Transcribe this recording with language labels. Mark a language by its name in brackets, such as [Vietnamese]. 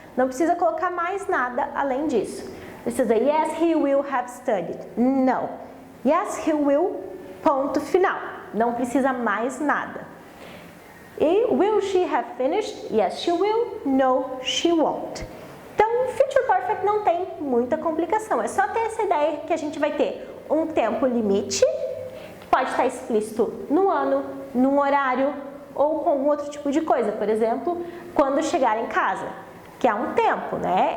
[Portuguese] Não precisa colocar mais nada além disso. [English] Precisa, yes, he will have studied. No. Yes, he will. [Portuguese] Ponto final. Não precisa mais nada. [English] E will she have finished? Yes, she will. No, she won't. [Portuguese] Então, Future Perfect não tem muita complicação. É só ter essa ideia que a gente vai ter um tempo limite, que pode estar explícito no ano, num horário ou com algum outro tipo de coisa. Por exemplo, quando chegar em casa, que é um tempo, né?